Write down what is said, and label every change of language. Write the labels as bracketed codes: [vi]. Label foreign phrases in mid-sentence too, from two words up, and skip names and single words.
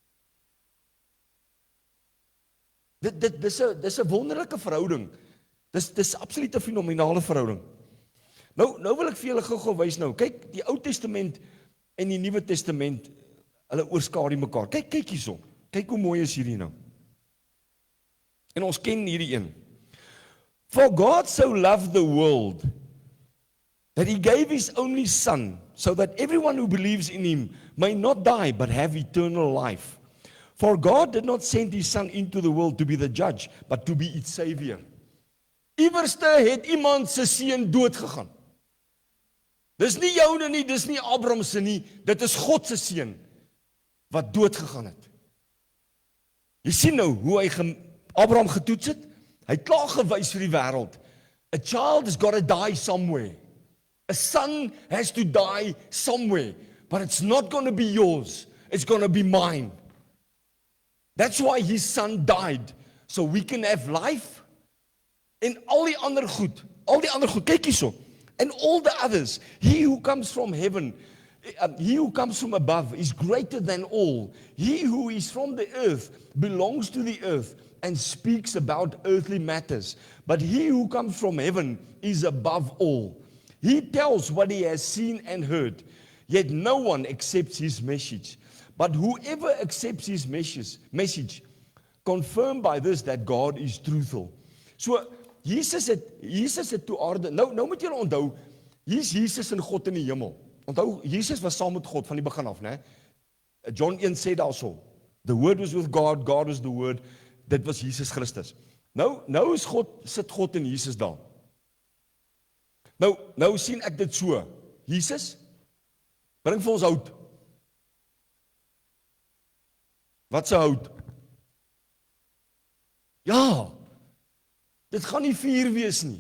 [af] Dis 'n wonderlike verhouding. Dis absoluut 'n fenominale verhouding. Nou wil ek vir julle gou wys nou. Kyk, die Ou Testament en die Nuwe Testament, hulle oorskadu mekaar. Kyk hierso. Kyk hoe mooi is hierdie nou. En ons ken hierdie een. [en] For God so loved the world that he gave his only son, so that everyone who believes in him may not die but have eternal life. For God did not send his son into the world to be the judge, but to be its savior. [af] Iewerste het iemand se seun dood gegaan. Dis nie joune nie, dis nie Abraham se nie, dit is God se seun wat dood gegaan het. Jy sien nou hoe hy Abraham getoets het? Hy het klaar gewys vir die wêreld. [en] A child has got to die somewhere. A son has to die somewhere, but it's not going to be yours. It's going to be mine. That's why his son died, so we can have life. [af] En al die ander goed, kyk hierso. [en] And all the others, he who comes from heaven, he who comes from above is greater than all. He who is from the earth belongs to the earth and speaks about earthly matters. But he who comes from heaven is above all. He tells what he has seen and heard, yet no one accepts his message. But whoever accepts his message, confirmed by this that God is truthful. [af] So, Jesus het toe aarde, nou moet julle onthou, hier's Jesus en God in die hemel. Onthou, Jesus was saam met God van die begin af, né? John 1 sê daarso, [en] the word was with God, God was the word, [af] dit was Jesus Christus. Nou is sit God en Jesus daar. Nou sien ek dit so, Jesus, Bring vir ons hout. Wat se hout? Ja, dit gaan nie vuur wees nie.